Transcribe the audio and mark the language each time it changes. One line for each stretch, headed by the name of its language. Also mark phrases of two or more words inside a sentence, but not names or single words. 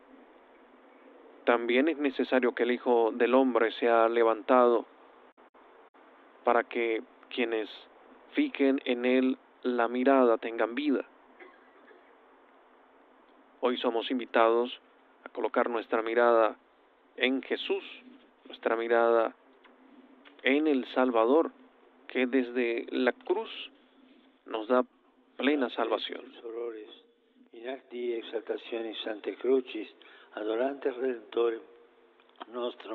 Spanish: También es necesario que el Hijo del Hombre sea levantado para que quienes fijen en Él la mirada tengan vida. Hoy somos invitados a colocar nuestra mirada en Jesús, nuestra mirada en el Salvador, que desde la cruz nos da plena salvación.
Latin: In acti exaltationis Sanctae Crucis, adorantes Redentorem nostrum.